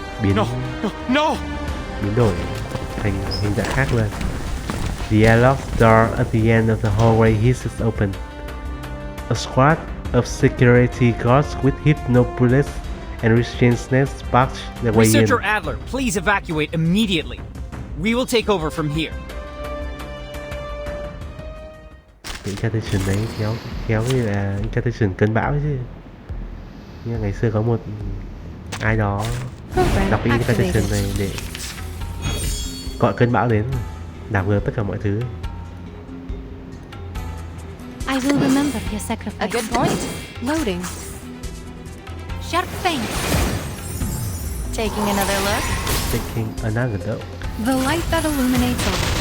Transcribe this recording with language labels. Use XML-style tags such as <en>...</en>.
<vi>Biến đổi thành hình dạng khác luôn.</vi> <en>The airlock door at the end of the hallway hisses open. A squad of security guards with hypno bullets and restraint snakes barge their way in. Researcher Adler, please evacuate immediately. We will take over from here.</en> <vi>Incantation đấy khéo như là incantation cơn bão chứ. Như ngày xưa có một ai đó đọc cái incantation này để gọi cơn bão đến, đảo ngược tất cả mọi thứ.</vi> <en>I will remember your sacrifice. A good point. Loading. Sharp fang. Taking another look. Taking another look. The light that illuminates all.</en>